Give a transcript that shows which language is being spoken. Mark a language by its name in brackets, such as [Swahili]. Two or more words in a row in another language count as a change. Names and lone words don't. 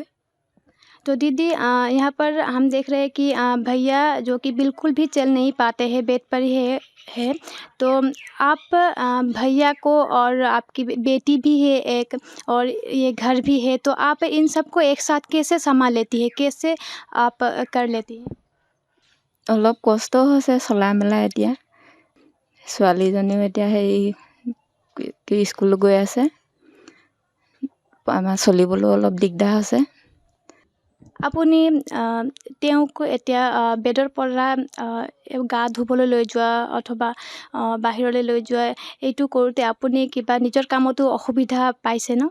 [Hindi] तो दीदी यहाँ पर हम देख रहे हैं कि भैया जो कि बिल्कुल भी चल नहीं पाते हैं, बेड पर ही है। तो आप भैया को, और आपकी बेटी भी है एक, और ये घर भी है, तो आप इन सबको एक साथ कैसे संभाल लेती है, कैसे आप कर लेती हैं? [Assamese] অলপ কষ্ট হৈছে চলাই মেলাই এতিয়া। ছোৱালীজনীও এতিয়া হেৰি স্কুল গৈ আছে। আমাৰ চলিবলৈও অলপ দিগদাৰ হৈছে। আপুনি তেওঁক এতিয়া বেডৰ পৰা গা ধুবলৈ লৈ যোৱা অথবা বাহিৰলৈ লৈ যোৱা এইটো কৰোঁতে আপুনি কিবা নিজৰ কামতো অসুবিধা পাইছে ন?